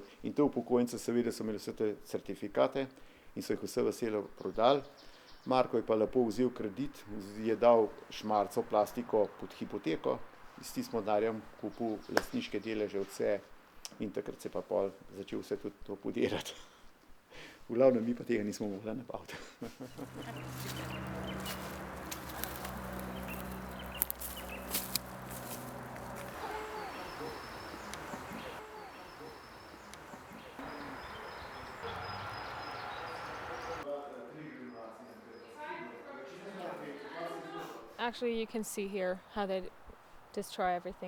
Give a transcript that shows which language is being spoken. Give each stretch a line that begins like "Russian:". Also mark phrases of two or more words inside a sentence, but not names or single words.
Slovenian: In te upokojence seveda so imeli vse te certifikate in so jih vse veselo prodali. Marko je pa lepo vzel kredit, je dal šmarco plastiko pod hipoteko, s tistim denarjem kupil lastniške deleže vse in takrat se pa pol začel vse tudi to podirati. V glavnem mi pa tega nismo mogli nabaviti.
English: Actually, you can see here how they destroy everything.